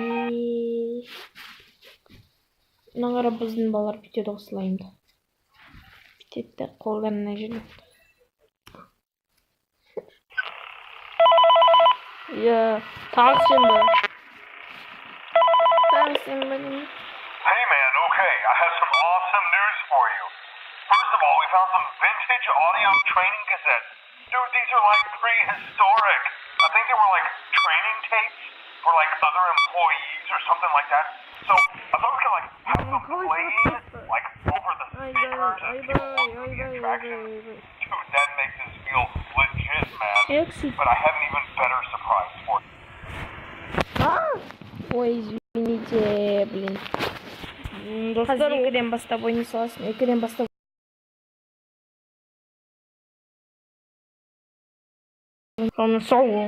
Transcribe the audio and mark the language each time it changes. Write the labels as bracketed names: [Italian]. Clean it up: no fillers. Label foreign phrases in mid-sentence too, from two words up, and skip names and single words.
[Kazakh] Мына қара біздің балалар бүйтеді ғой слаймды. Бүйтеді, қолдарына жүреді. Тағы сен бе? Тағы сен бе? [English] Hey man, okay, I have some awesome news for you. First of all, we found some vintage audio training cassettes. Dude, these are like prehistoric. I think they were like training tapes for like other employees or something like that. So I thought we could like have them playing like over the speakers and people love the attraction. Dude, that makes us feel legit, man. But I have an even better surprise for you. [Russian] Ой, извините, блин. [Kazakh] Қазір екіден бастап ойнай саласың. Екіден бастап Соны сау